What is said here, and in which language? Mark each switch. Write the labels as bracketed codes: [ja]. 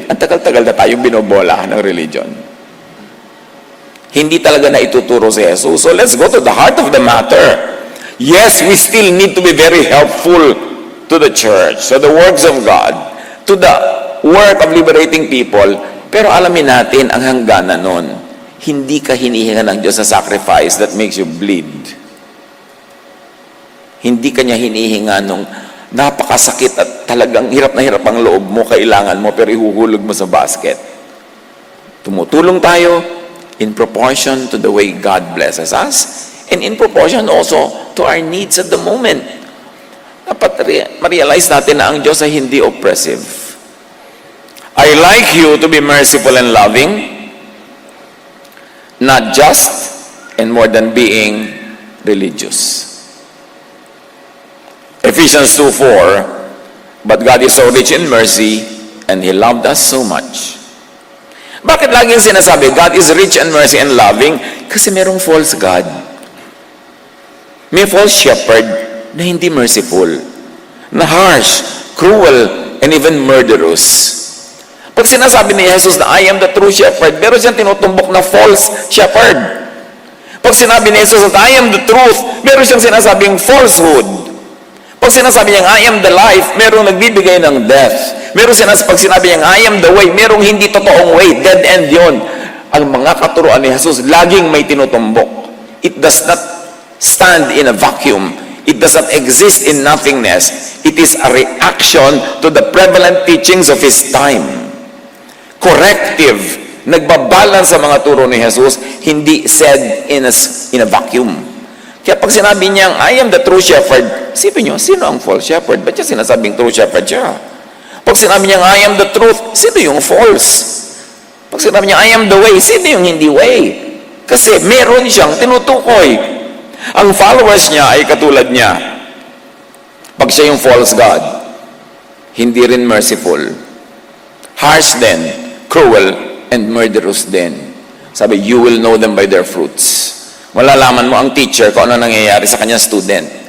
[tl] Ang tagal-tagal na tayo binobola ng religion. Hindi talaga na ituturo si Jesus. [en] So let's go to the heart of the matter. Yes, we still need to be very helpful to the church, to the works of God, to the work of liberating people. [tl] Pero alamin natin ang hangganan nun. Hindi ka hinihinga ng Diyos sa [en] sacrifice that makes you bleed. [tl] Hindi ka niya hinihinga nung napakasakit at talagang hirap na hirap ang loob mo, kailangan mo, pero ihuhulog mo sa basket. Tumutulong tayo [en] in proportion to the way God blesses us, and in proportion also to our needs at the moment. [tl] Dapat ma-realize natin na ang Diyos ay hindi oppressive. [en] I like you to be merciful and loving, not just and more than being religious. Ephesians 2:4, but God is so rich in mercy and He loved us so much. [tl] Bakit laging sinasabi, [en] God is rich in mercy and loving? [tl] Kasi merong [en] false God. May false shepherd na hindi merciful, na harsh, cruel, and even murderous. [tl] Pag sinasabi ni Jesus na [en] I am the true shepherd, [tl] meron siyang tinutumbok na false shepherd. Pag sinabi ni Jesus na [en] I am the truth, [tl] meron siyang sinasabing falsehood. Pag sinasabi niya, [en] I am the life, [tl] merong nagbibigay ng death. Pag sinabi niya, [en] I am the way, [tl] merong hindi totoong way, [en] dead end [tl] yun. Ang mga katuruan ni Jesus, laging may tinutumbok. [en] It does not stand in a vacuum. It does not exist in nothingness. It is a reaction to the prevalent teachings of His time. [tl] Corrective, nagbabalance sa mga turo ni Jesus, hindi [en] said in a vacuum. [tl] Kaya pag sinabi niyang, [en] I am the true shepherd, [tl] sipin niyo, sino ang false shepherd? Ba't siya sinasabing true shepherd siya? Pag sinabi niyang, [en] I am the truth, [tl] sino yung false? Pag sinabi niyang, [en] I am the way, [tl] sino yung hindi way? Kasi meron siyang tinutukoy. Ang followers niya ay katulad niya. Pag siya yung false God, hindi rin merciful. [en] Harsh din, cruel, and murderous din. Sabi, you will know them by their fruits. [tl] Malalaman mo ang teacher kung ano nangyayari sa kanyang student.